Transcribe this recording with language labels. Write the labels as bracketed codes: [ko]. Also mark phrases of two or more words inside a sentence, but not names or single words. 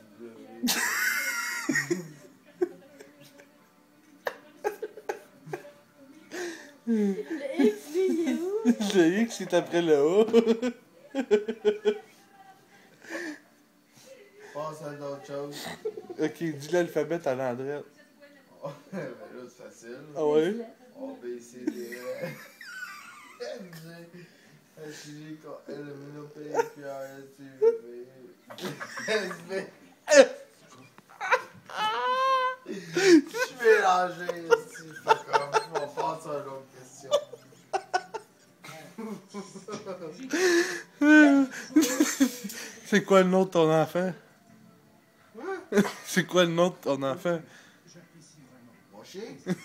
[fr] Le X, lui, il est où? Le X est après le A. Passe à d'autres choses. Ok, dis l'alphabet à l'endroit. Oh, ben là, c'est facile. Ah ouais? A, B, C, D, E. F, G, H, I, J, K, L, M, N, O, P, Q, R, S, T, U, V, S, V. Je suis mélangé ici. [en] Fuck off. [fr] On va passer à une autre question. C'est quoi le nom de ton enfant? Quoi? C'est quoi le nom de ton enfant? Mon chien?